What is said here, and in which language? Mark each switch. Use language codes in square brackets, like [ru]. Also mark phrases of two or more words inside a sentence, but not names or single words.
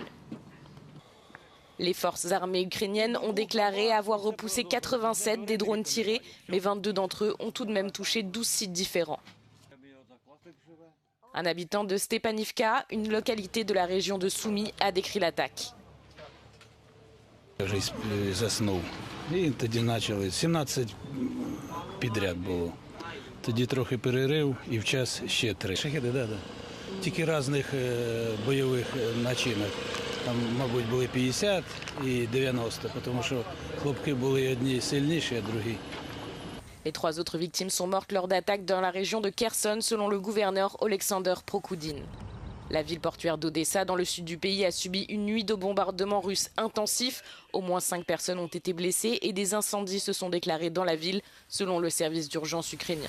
[fr] Les forces armées ukrainiennes ont déclaré avoir repoussé 87 des drones tirés, mais 22 d'entre eux ont tout de même touché 12 sites différents. Un habitant de Stepanivka, une localité de la région de Soumy, a décrit l'attaque. [uk] Заснув. І тоді почали 17 підряд було. Тоді трохи перерив і в час ще 3. Шахеди, да. Тільки різних бойових начинок. Там, мабуть, були 50 і 90, тому що хлопки були одні сильніші, а другі. [fr] Les 3 autres victimes sont mortes lors d'attaques dans la région de Kherson, selon le gouverneur Oleksandr Prokoudine. La ville portuaire d'Odessa, dans le sud du pays, a subi une nuit de bombardements russes intensifs. Au moins 5 personnes ont été blessées et des incendies se sont déclarés dans la ville, selon le service d'urgence ukrainien.